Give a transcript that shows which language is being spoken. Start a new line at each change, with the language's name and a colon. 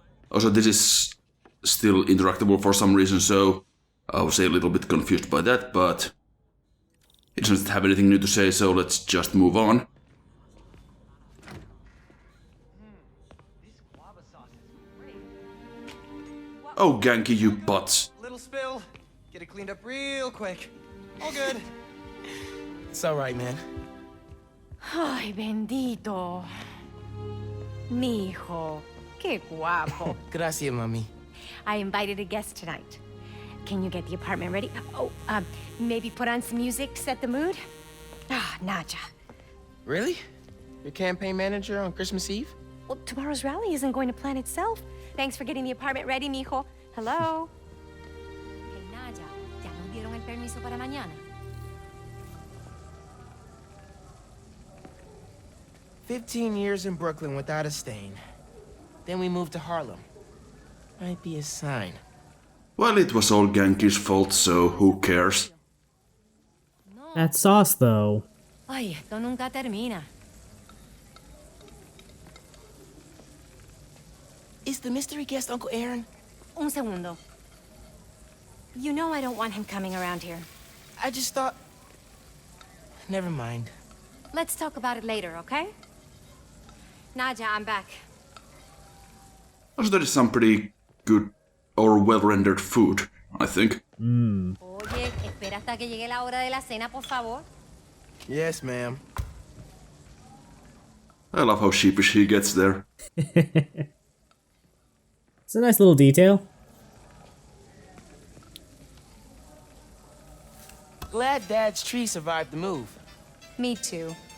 English: Also, this is still interactable for some reason, so I was a little bit confused by that, but it doesn't have anything new to say, so let's just move on. Oh, Genki, you butts. Little spill. Get it cleaned up real quick. All good. It's alright, man.
Spanish: Ay, bendito. Mi hijo, qué guapo. Gracias, mami.
English: I invited a guest tonight. Can you get the apartment ready? Oh, maybe put on some music to set the mood? Ah, Naja. Really? Your campaign manager on Christmas Eve? Well, tomorrow's rally isn't going to plan itself. Thanks for getting the apartment ready, mijo. Hello?
Spanish: Hey, Naja, ¿ya nos dieron el permiso para mañana?
English: 15 years in Brooklyn without a stain. Then we moved to Harlem. Might be a sign. Well, it was all Genki's fault, so who cares? That sauce, though.
Spanish: Ay, esto nunca termina.
English: Is the mystery guest Uncle Aaron?
Spanish: Un segundo.
English: You know I don't want him coming around here. I just thought... Never mind. Let's talk about it later, okay? Naja, I'm back. Also, there is some pretty good or well-rendered food, I think.
Spanish: Oye, espera hasta que llegue la hora de la cena, por favor.
English: Yes, ma'am. I love how sheepish he gets there. It's a nice little detail. Glad Dad's tree survived the move. Me too.